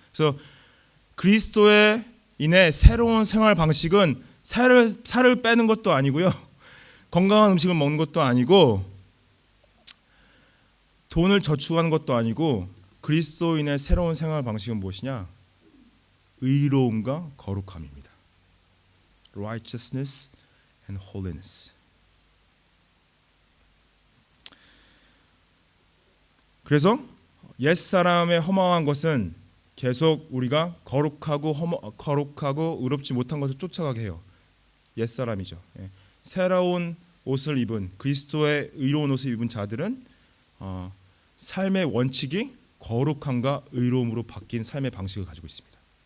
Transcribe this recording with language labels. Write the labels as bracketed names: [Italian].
[Korean] 그래서 그리스도에 인해 새로운 생활 방식은 살을 빼는 것도 아니고요, 건강한 음식을 먹는 것도 아니고, 돈을 저축하는 것도 아니고, 그리스도인의 새로운 생활 방식은 무엇이냐? 의로움과 거룩함입니다. [English] Righteousness and holiness. [Korean] 그래서 옛사람의 허망한 것은 계속 우리가 거룩하고 의롭지 못한 것을 쫓아가게 해요. 옛사람이죠. 새로운 옷을 입은, 그리스도의 의로운 옷을 입은 자들은 삶의 원칙이 거룩함과 의로움으로 바뀐 삶의 방식을 가지고 있습니다.